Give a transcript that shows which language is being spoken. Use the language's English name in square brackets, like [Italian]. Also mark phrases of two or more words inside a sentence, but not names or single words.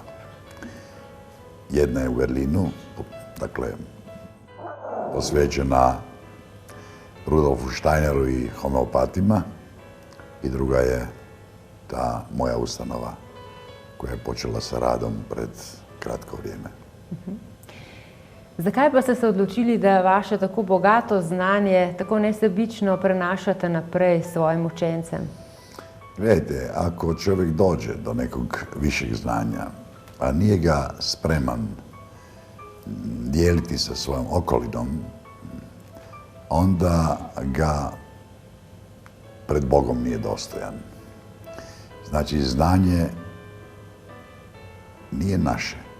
[Bosnian] Jedna je u Berlinu, dakle, posvećena Rudolfu Steineru i homeopatima, i druga je ta moja ustanova koja je počela sa radom pred kratko vrijeme. [Slovenian] Zakaj pa ste se odločili, da vaše tako bogato znanje tako nesebično prenašate naprej svojim učencem? [Bosnian] Gledajte, ako čovjek dođe do nekog višeg znanja, a nije ga spreman dijeliti sa svojom okolinom, onda ga pred Bogom nije dostojan. Znači, znanje nije naše.